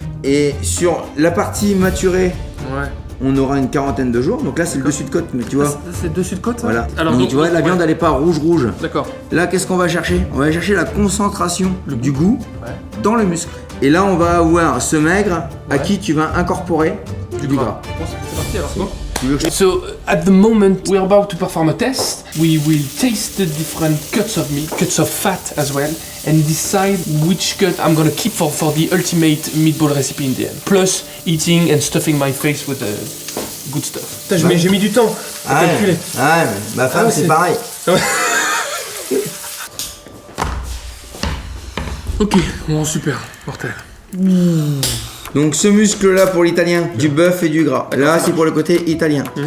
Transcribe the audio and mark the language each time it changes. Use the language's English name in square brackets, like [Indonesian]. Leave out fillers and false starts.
[French] Et sur la partie maturée, ouais, on aura une quarantaine de jours. Donc là c'est le dessus de côte, mais tu vois. C'est le dessus de côte ça? Voilà. Alors, donc tu vois la viande elle est pas rouge. D'accord. Là qu'est-ce qu'on va chercher? On va chercher la concentration du goût dans le muscle. Et là on va avoir ce maigre à qui tu vas incorporer Du gras. Bon, c'est parti alors, quoi. Tu veux que je- [English] So at the moment we're about to perform a test. We will taste the different cuts of meat, cuts of fat as well, and decide which cut I'm gonna keep for the ultimate meatball recipe in the end. Plus eating and stuffing my face with the good stuff. [French] Putain, j'ai mis du temps à calculer. Ah ouais, mais ma femme Ah, c'est c'est- pareil. Ok, bon super, mortel. Donc ce muscle-là pour l'italien, du bœuf et du gras. Là c'est pour le côté italien.